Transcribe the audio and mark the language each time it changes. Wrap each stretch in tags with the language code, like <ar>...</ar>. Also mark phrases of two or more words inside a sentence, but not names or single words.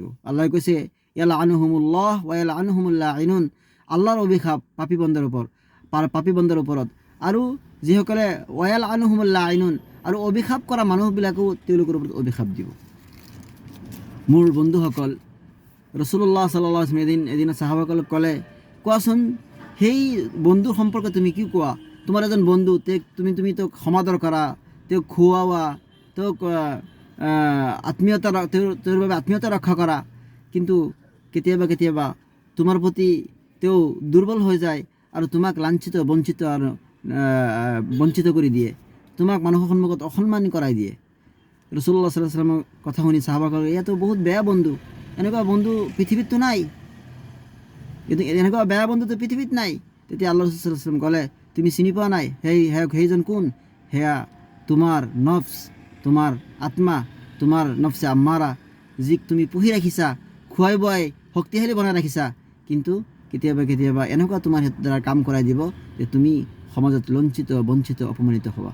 <as>আল্লাহ কৈছে</as> <ar>يلعنهم الله ويلعنهم اللاعنون,</ar> <as>আল্লাহৰ অভিশাপ পাপী বন্দাৰ ওপৰত, আৰু যিসকলে</as> <ar>ويلعنهم اللاعنون,</ar> <as>আৰু অভিশাপ কৰা মানুহবিলাকেও তেওঁলোকৰ ওপৰত অভিশাপ দিব। মোৰ বন্ধুসকল, ৰাসূলুল্লাহ</as> <ar>صلى الله عليه وسلم</ar> <as>এদিন সাহাবাসকলক ক'লে, কোৱাচোন সেই বন্ধুৰ সম্পৰ্কে তুমি কি কোৱা? তোমাৰ এজন বন্ধু, তুমি তেওঁক সমাদৰ কৰা, তেওঁক খুওৱা, তেওঁক তেওঁৰ বাবে আত্মীয়তা ৰক্ষা কৰা, কিন্তু কেতিয়াবা তোমাৰ প্ৰতি তেওঁ দুৰ্বল হৈ যায় আৰু তোমাক লাঞ্ছিত বঞ্চিত কৰি দিয়ে, তোমাক মানুহৰ সন্মুখত অসন্মান কৰাই দিয়ে। ৰাসূলুল্লাহ</as> <ar>صلى الله عليه وسلم</ar> <as>কথা শুনি সাহাবাসকল, এয়াতো বহুত বেয়া বন্ধু, এনেকুৱা বন্ধু পৃথিৱীততো নাই, এনেকুৱা বেয়া বন্ধুটো পৃথিৱীত নাই। তেতিয়া আল্লাহ ৰাসূল</as> <ar>صلى الله عليه وسلم</ar> <as>ক'লে, তুমি চিনি পোৱা নাই সেইজন কোন? সেয়া তোমাৰ নফছ, তোমাৰ আত্মা, তোমাৰ</as> <ar>نفس أمارة,</ar> <as>যিক তুমি পুহি ৰাখিছা, খুৱাই বোৱাই শক্তিশালী বনাই ৰাখিছা, কিন্তু কেতিয়াবা এনেকুৱা তোমাৰ দ্বাৰা কাম কৰাই দিব যে তুমি সমাজত লঞ্চিত, বঞ্চিত, অপমানিত হ'বা।</as>